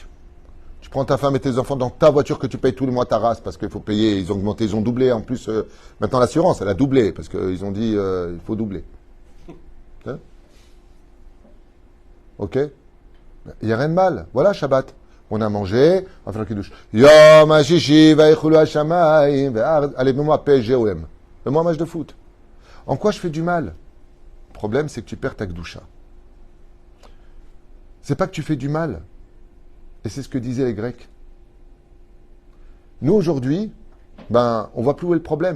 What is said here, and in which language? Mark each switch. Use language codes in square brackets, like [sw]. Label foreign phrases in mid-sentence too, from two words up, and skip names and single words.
[fr] Tu prends ta femme et tes enfants dans ta voiture que tu payes tous les mois ta race parce qu'il faut payer, ils ont augmenté, ils ont doublé. En plus, maintenant l'assurance, elle a doublé parce qu'ils ont dit il faut doubler. Hein? Ok? Il n'y a rien de mal. Voilà, Shabbat. On a mangé, on va faire le kiddush. [he] יום השישי ויכלו השמים והארץ. [fr] Allez, mets-moi PSGOM. Mets-moi un match de foot. En quoi je fais du mal? Le problème, c'est que tu perds ta Gdusha. C'est pas que tu fais du mal. Et c'est ce que disaient les Grecs. Nous, aujourd'hui, on voit plus où est le problème.